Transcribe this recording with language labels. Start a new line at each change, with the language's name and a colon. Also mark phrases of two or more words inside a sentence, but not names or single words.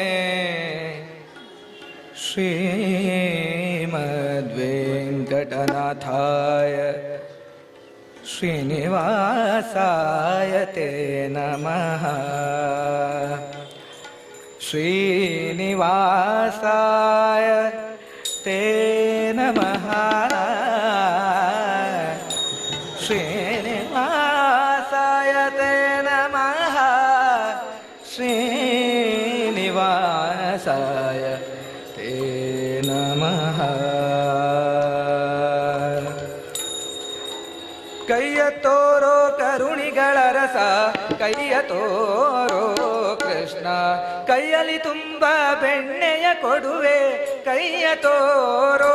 Sanskrit: श्रीमद्वेङ्कटनाथाय श्रीनिवासाय ते नमः श्रीनिवासाय ते नमः श्रीनिवासाय ते नमः श्रीनिवासाय ते नमः
Kannada: ಕೈಯ ತೋರೋ ಕರುಣಿಗಳ ರಸ ಕೈಯ ತೋರೋ ಕೃಷ್ಣ ಕೈಯಲ್ಲಿ ತುಂಬ ಬೆಣ್ಣೆಯ ಕೊಡುವೆ ಕೈಯ ತೋರೋ